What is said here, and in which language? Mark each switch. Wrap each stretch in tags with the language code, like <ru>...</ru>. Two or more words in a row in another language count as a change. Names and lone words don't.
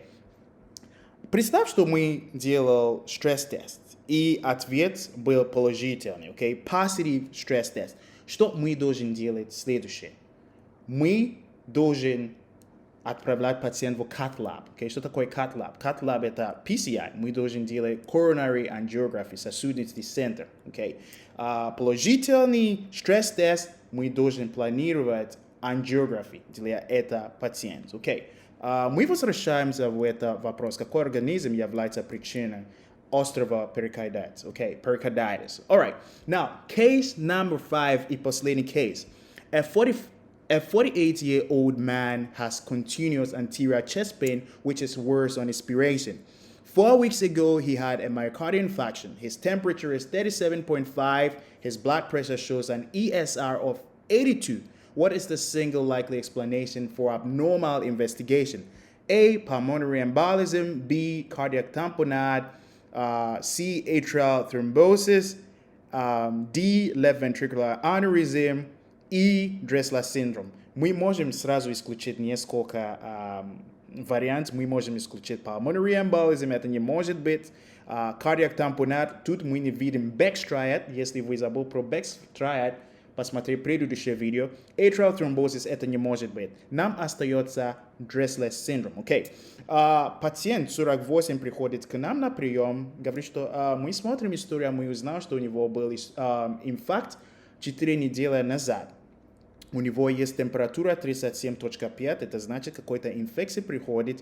<ru>Представь, что мы делали стресс-тест, и ответ был положительный, окей? Positive стресс-тест. Что мы должны делать следующее? Мы должны отправлять пациента в</ru> <en>cath lab.</en> <ru>Okay? Что такое</ru> <en>cath lab? Cath lab</en> <ru>это PCI. Мы должны делать</ru> <en>coronary angiography,</en> <ru>сосудистый центр. Okay? Положительный стресс-тест мы должны планировать angiography для этого пациента. Okay? Мы возвращаемся в этот вопрос. Какой организм является причиной острого перикардита?</ru> <en>Okay? Pericarditis. All right. Now, case number 5</en> <ru>и последний</ru> <en>case. A 48-year-old man has continuous anterior chest pain, which is worse on expiration. 4 weeks ago, he had a myocardial infarction. His temperature is 37.5. His blood pressure shows an ESR of 82. What is the single likely explanation for abnormal investigation? A, pulmonary embolism. B, cardiac tamponade. C, atrial thrombosis. D, left ventricular aneurysm.</en> <ru>И Дресслер синдром. Мы можем сразу исключить несколько вариантов. Мы можем исключить</ru> <en>pulmonary embolism,</en> <ru>это не может быть.</ru> <en>Cardiac tamponade,</en> <ru>тут мы не видим</ru> <en>Beck's triad.</en> <ru>Если вы забыл про</ru> <en>Beck's triad,</en> <ru>посмотри предыдущее видео.</ru> <en>Atrial thrombosis,</en> <ru>это не может быть. Нам остается Дресслер синдром. Okay. Пациент 48 приходит к нам на прием, говорит, что мы смотрим историю, мы узнали, что у него был инфаркт 4 недели назад. У него есть температура 37.5, это значит, какой-то инфекция приходит.</ru>